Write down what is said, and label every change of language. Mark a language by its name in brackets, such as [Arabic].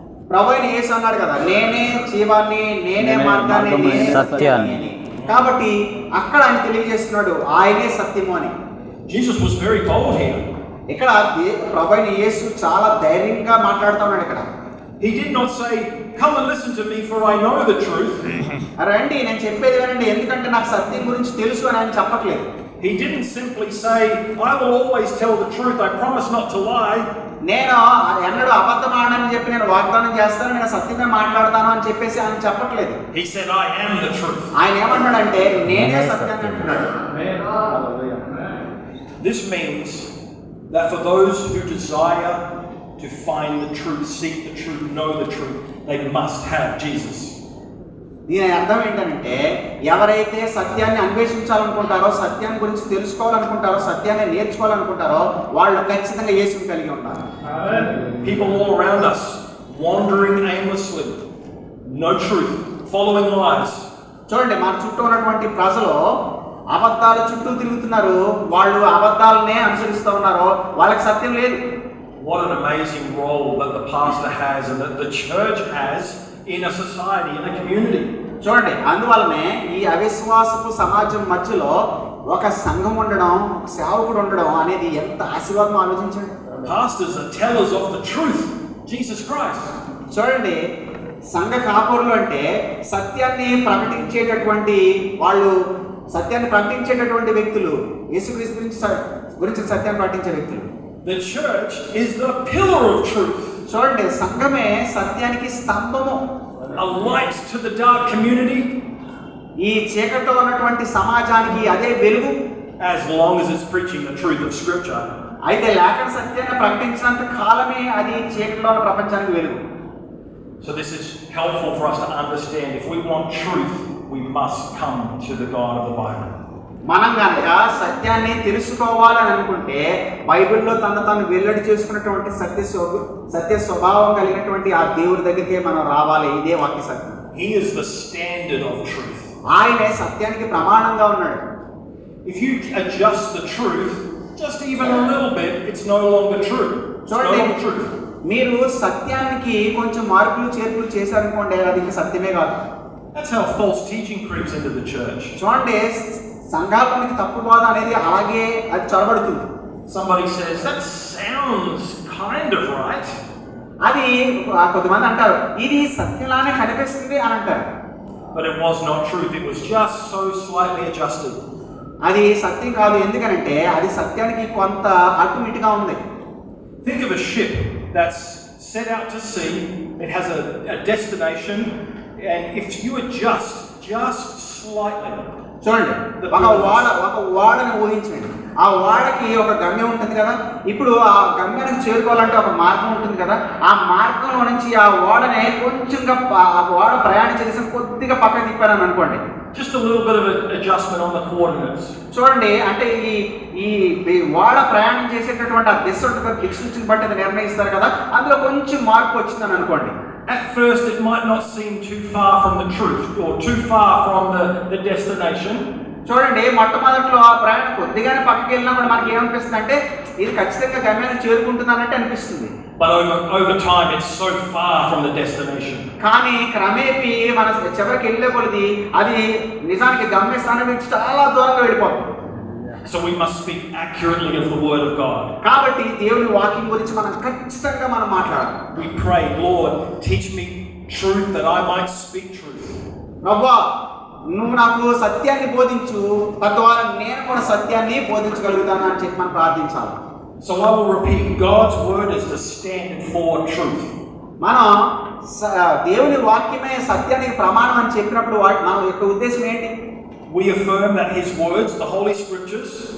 [Telugu] ప్రభువైన యేసు అన్నాడు కదా, నేనే జీవాన్ని, నేనే మార్గాన్ని, నేనే సత్యాన్ని. కాబట్టి అక్కడ ఆయన తెలియజేస్తున్నాడు ఆయనే సత్యము అని. [English] Jesus was very bold here. [Telugu] ఇక్కడ ప్రభువైన యేసు చాలా ధైర్యంగా మాట్లాడుతూ ఉన్నాడు. ఇక్కడ [English] He did not say, come and listen to me for I know the truth. [Telugu] రండి నేను చెప్పేది వినండి ఎందుకంటే నాకు సత్యం గురించి తెలుసు అని ఆయన చెప్పట్లేదు. [English] He didn't simply say, I will always tell the truth, I promise not to lie. [Telugu] నేను ఎన్నడూ అబద్ధం ఆడనని చెప్పి నేను వాగ్దానం చేస్తాను, నేను సత్యమే మాట్లాడతాను అని చెప్పేసి ఆయన చెప్పట్లేదు. [English] He said, I am the truth. [Telugu] ఆయన ఏమన్నాడంటే నేనే సత్యాన్ని అంటున్నాడు. [English] This means that for those who desire to find the truth, seek the truth, know the truth, they must have Jesus. [Telugu] దీని అర్థం ఏంటంటే ఎవరైతే సత్యాన్ని అన్వేషించాలనుకుంటారో, సత్యాన్ని గురించి తెలుసుకోవాలనుకుంటారో, సత్యాన్ని నేర్చుకోవాలనుకుంటారో వాళ్ళు ఖచ్చితంగా యేసుని కలిగి ఉంటారు. [English] People all around us wandering aimlessly, no truth, following lies. [Telugu] చూడండి, మన చుట్టూ ఉన్నటువంటి ప్రజలు అబద్ధాల చుట్టూ తిరుగుతున్నారు, వాళ్ళు అబద్ధాలనే అనుసరిస్తూ ఉన్నారు, వాళ్ళకి సత్యం లేదు. [English] What an amazing role that the pastor has and that the church has in a society, in a community. [Telugu] చూడండి, అందువల్లనే ఈ అవిశ్వాసపు సమాజం మధ్యలో ఒక సంఘం ఉండడం, సేవకుడు ఉండడం అనేది ఎంత ఆశీర్వాదం ఆలోచించండి. [English] Pastors are tellers of the truth, Jesus Christ. [Telugu] చూడండి, సంఘ కాపురులు అంటే సత్యాన్ని ప్రకటించేటటువంటి వాళ్ళు, సత్యాన్ని ప్రకటించేటటువంటి వ్యక్తులు, యేసుక్రీస్తు గురించి సత్యాన్ని ప్రకటించే వ్యక్తులు. [English] The church is the pillar of truth. [Telugu] చూడండి, సంఘమే సత్యానికి స్తంభము, [English] a light to the dark community. [Telugu] ఈ చీకట్లో ఉన్నటువంటి సమాజానికి అదే వెలుగు, [English] as long as it's preaching the truth of Scripture. [Telugu] అయితే లేఖన సత్యాన్ని ప్రకటించినంత కాలమే అది చీకట్లో ఉన్న ప్రపంచానికి వెలుగు. [English] So this is helpful for us to understand. If we want truth, we must come to the God of the Bible. [Telugu] మనం గనక సత్యాన్ని తెలుసుకోవాలని అనుకుంటే బైబిల్లో తను వెల్లడి చేసుకున్నటువంటి సత్య స్వభావం కలిగినటువంటి ఆ దేవుడి దగ్గరికి మనం రావాలి. ఇదే వాక్య సత్యం. [English] He is the standard of truth. [Telugu] ఆయనే సత్యానికి ప్రమాణంగా ఉన్నాడు. [English] If you adjust the truth just even a little bit, it's no longer true. It's no longer truth. [Telugu] మీరు సత్యానికి కొంచెం మార్పులు చేర్పులు చేశారనుకోండి, అది ఇంకా సత్యమే కాదు. [English] That's how false teaching creeps into the church. [Telugu] చూడండి, సంఘానికి తప్పు బోధ అనేది అలాగే అది చొరబడుతుంది. [English] Somebody says, that sounds kind of right. [Telugu] అది కొంతమంది అంటారు, ఇది సత్యంలానే కనిపిస్తుంది అని అంటారు. [English] But it was not truth. It was just so slightly adjusted. [Telugu] అది సత్యం కాదు. ఎందుకనంటే అది సత్యానికి కొంత అటు ఇటుగా ఉంది. [English] Think of a ship that's set out to sea. It has a destination, and if you adjust just slightly. [Telugu] చూడండి, ఒక ఓడని ఊహించండి. ఆ ఓడకి ఒక గమ్యం ఉంటుంది కదా. ఇప్పుడు ఆ గమ్యానికి చేరుకోవాలంటే ఒక మార్గం ఉంటుంది కదా. ఆ మార్గంలో నుంచి ఆ ఓడని కొంచెంగా ఆ ఓడ ప్రయాణించేసి కొద్దిగా పక్కన తిప్పారని అనుకోండి. [English] Just a little bit of an adjustment on the coordinates. [Telugu] చూడండి, అంటే ఈ ఓడ ప్రయాణం చేసేటటువంటి ఆ దిశ ఉంటుంది, దిక్సూచిని బట్టి అది నిర్ణయిస్తారు కదా. అందులో కొంచెం మార్పు వచ్చిందని అనుకోండి. [English] At first, it might not seem too far from the truth or too far from the destination. [Telugu] చూడండి, మొట్టమొదట్లో ఆ ప్రయాణం కొద్దిగానే పక్కకి వెళ్ళినా కూడా మనకి ఏమనిపిస్తుంది అంటే ఇది ఖచ్చితంగా గమ్యాన్ని చేరుకుంటున్నానంటే అనిపిస్తుంది. [English] But over time, it's so far from the destination. [Telugu] కానీ క్రమేపీ మన చివరికి వెళ్ళే కొలది అది నిజానికి గమ్యస్థానం నుంచి చాలా దూరంగా వెళ్ళిపోతుంది. [English] So we must speak accurately of the word of God. [Telugu] కాబట్టి దేవుని వాక్యం గురించి మనం ఖచ్చితంగా మనం మాట్లాడాలి. [English] We pray, Lord, teach me truth that I might speak truth. [Telugu] ప్రభువా, నువ్వు నాకు సత్యాన్ని బోధించు, తద్వారా నేను కూడా సత్యాన్ని బోధించగలుగుతాను అని చెప్పి మనం ప్రార్థించాలి. [English] So I will repeat, God's word is the standard for truth. [Telugu] మనం దేవుని వాక్యమే సత్యానికి ప్రమాణం అని చెప్పినప్పుడు మన యొక్క ఉద్దేశం ఏంటి? [English] We affirm that his words, the Holy Scriptures,